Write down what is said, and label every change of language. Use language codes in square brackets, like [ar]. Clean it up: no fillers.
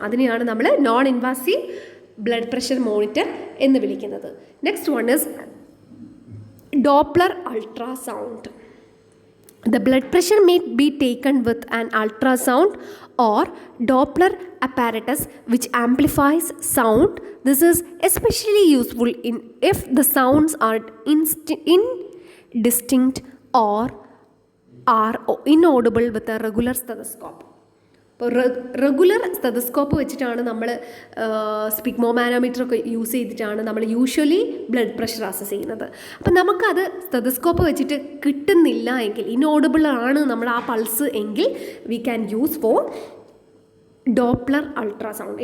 [ml] അതിനെയാണ് നമ്മൾ non invasive blood pressure monitor എന്ന് വിളിക്കുന്നത്. [en] Next one is Doppler ultrasound. The blood pressure may be taken with an ultrasound or Doppler apparatus which amplifies sound. This is especially useful if the sounds are indistinct or are inaudible with a regular stethoscope. [ml] ഇപ്പോൾ regular stethoscope വെച്ചിട്ടാണ് നമ്മൾ സ്പിഗ്മോമാനോമീറ്റർ ഒക്കെ use ചെയ്തിട്ടാണ് നമ്മൾ usually blood pressure assess ചെയ്യുന്നത്. അപ്പം നമുക്കത് stethoscope വെച്ചിട്ട് കിട്ടുന്നില്ല എങ്കിൽ, ഇൻഓഡിബിൾ ആണ് നമ്മൾ ആ പൾസ് എങ്കിൽ, [en] We can use for Doppler ultrasound.